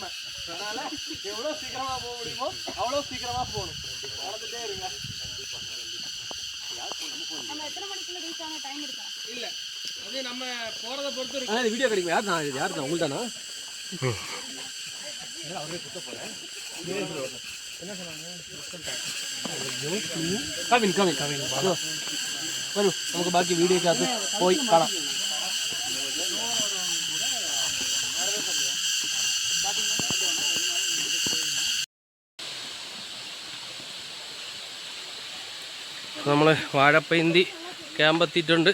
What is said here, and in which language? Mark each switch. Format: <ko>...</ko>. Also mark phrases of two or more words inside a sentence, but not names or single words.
<ta>அதனால் எவ்வளோ சீக்கிரமாக போக முடியுமோ அவ்வளோ சீக்கிரமாக போகணும். நடந்துகிட்டே இருங்க. இல்லை, அது நம்ம போகிறத பொறுத்து இருக்கு. வீடியோ கிடைக்கும். யார் தான் உங்களுக்கு தானா? அவரே குத்த போகிறேன். என்ன சொன்னாங்க?</ta> <ml>കവിൻ വരൂ, നമുക്ക് ബാക്കി വീഡിയോക്കകത്ത് പോയി കാണാം. നമ്മൾ വാഴപ്പയന്തി ക്യാമ്പെത്തിയിട്ടുണ്ട്.</ml>